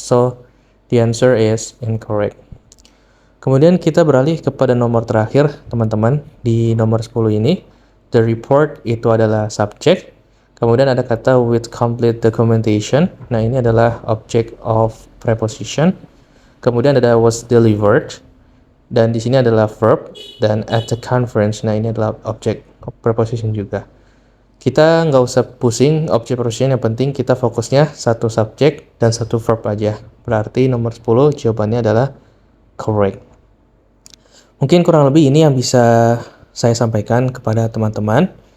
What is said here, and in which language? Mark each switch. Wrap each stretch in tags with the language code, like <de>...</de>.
<en>So, the answer is incorrect.</en> <id>Kemudian kita beralih kepada nomor terakhir, teman-teman. Di nomor 10 ini,</id> <en>the report</en> <id>itu adalah subjek. Kemudian ada kata</id> <en>with complete documentation.</en> <id>Nah, ini adalah</id> <en>object of preposition.</en> <id>Kemudian ada</id> <en>was delivered.</en> <id>Dan di sini adalah verb, dan</id> <en>at the conference,</en> <id>nah, ini adalah</id> <en>object of preposition</en> <id>juga. Kita nggak usah pusing object preposition, yang penting kita fokusnya satu subjek dan satu verb aja. Berarti nomor 10 jawabannya adalah correct. Mungkin kurang lebih ini yang bisa saya sampaikan kepada teman-teman.</id>